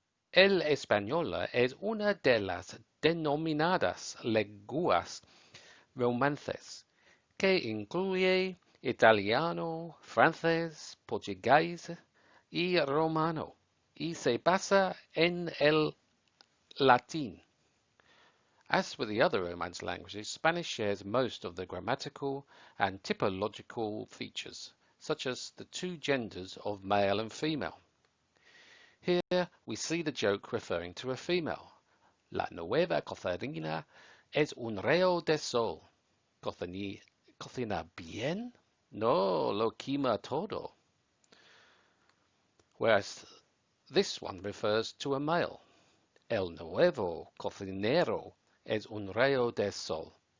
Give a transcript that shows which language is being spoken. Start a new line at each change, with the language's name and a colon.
Spanish: El español es una de las denominadas lenguas romances, que incluye italiano, francés, portugués y romano, y se basa en el latín.
English: As with the other Romance languages, Spanish shares most of the grammatical and typological features, such as the two genders of male and female. Here we see the joke referring to a female.
Spanish: La nueva cocinera es un rayo de sol. ¿Cocina bien? No, lo quema todo.
English: Whereas this one refers to a male.
Spanish: El nuevo cocinero es un rayo de sol.